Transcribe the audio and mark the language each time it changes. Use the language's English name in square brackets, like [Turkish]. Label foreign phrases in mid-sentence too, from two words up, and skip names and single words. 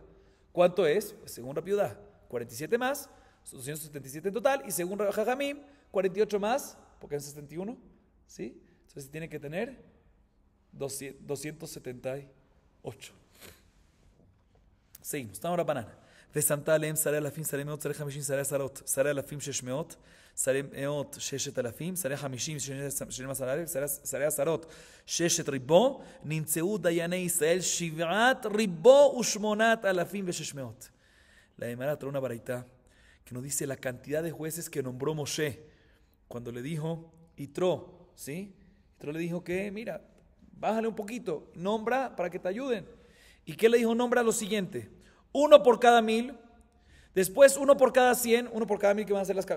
[Spanish] ¿Cuánto es? Pues según Rabbi Yudá, 47 más, 277 en total, y según Jajamim, 48 más, porque es 71, ¿sí? Entonces tiene que tener 278. Seguimos, estamos ahora banana. [Hebrew] ושמת עליהם שרי אלפים, שרי מאות, שרי 50, שרי עשרות, שרי אלפים 600, שרי מאות 6,000, שרי 50, 12,000, שרי עשרות 6 ריבו, נמצאו דייני ישראל 7 ריבו ו8,600. [Spanish] La Gemara trae una baraita que nos dice la cantidad de jueces que nombró Moshe cuando le dijo Yitro, ¿sí? Yitro le dijo que, mira, bájale un poquito, nombra para que te ayuden. ¿Y qué le dijo? Nombra lo siguiente: 1 por cada 1000, después 1 por cada 100, 1 por cada 1000 que van a hacer las cabezas.